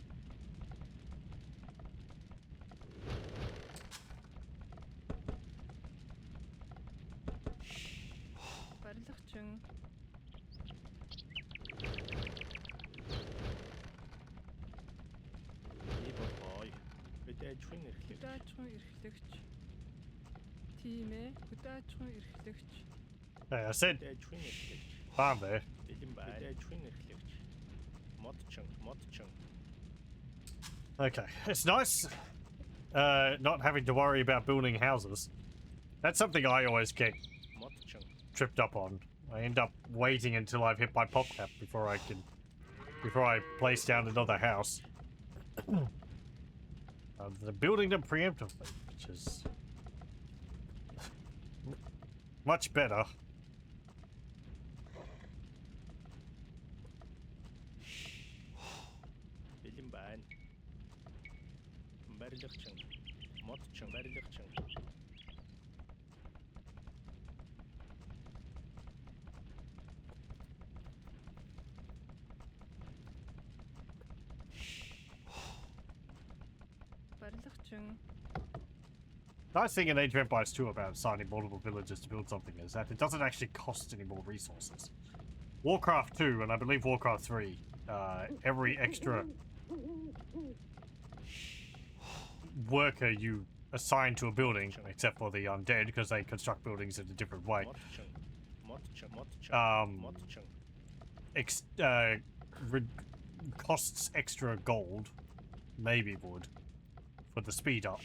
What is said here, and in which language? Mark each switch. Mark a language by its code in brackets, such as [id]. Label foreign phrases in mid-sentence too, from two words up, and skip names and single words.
[mn] Барилгачин. Би болгоё. Бид ажлын эрхлэгч. Хөдөөжин эрхлэгч. Тийм ээ. Хөдөөжин эрхлэгч. [en] Hey, I said [mn] Бид ажлын эрхлэгч. [en] farm there. [mn] Бэлэн байна. Бид ажлын эрхлэгч. Модчин. [en] Okay, it's nice not having to worry about building houses. That's something I always get [mn] Мотчин. [en] tripped up on. I end up waiting until I've hit my pop cap before I place down another house. They're building them preemptively, which is much better. [mn] Бэлэн байна. Барилгачин. Мотчин барилгачин. Барилгачин. [en] Nice thing in Age of Empires 2 about assigning multiple villagers to build something is that it doesn't actually cost any more resources. Warcraft 2, and I believe Warcraft 3, every extra worker you assign to a building, except for the undead, because they construct buildings in a different way, costs extra gold, maybe wood, for the speed up.